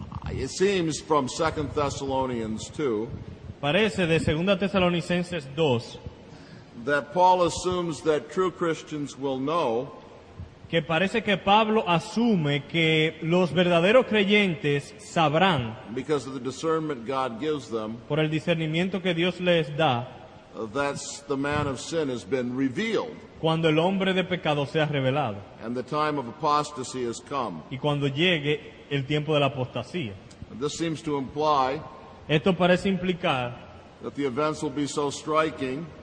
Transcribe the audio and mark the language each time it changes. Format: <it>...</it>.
<en>It seems from 2 Thessalonians 2</en> <es>Parece de 2 Tesalonicenses 2</es> <en>that Paul assumes that true Christians will know</en> <es>que parece que Pablo asume que los verdaderos creyentes sabrán,</es> <en>because of the discernment God gives them,</en> <es>por el discernimiento que Dios les da,</es> <en>that the man of sin has been revealed</en> <es>cuando el hombre de pecado sea revelado</es> <en>and the time of apostasy has come.</en> <es>y cuando llegue el tiempo de la apostasía.</es> <en>And this seems to imply</en> <es>Esto parece implicar</es> <en>that the events will be so striking</en>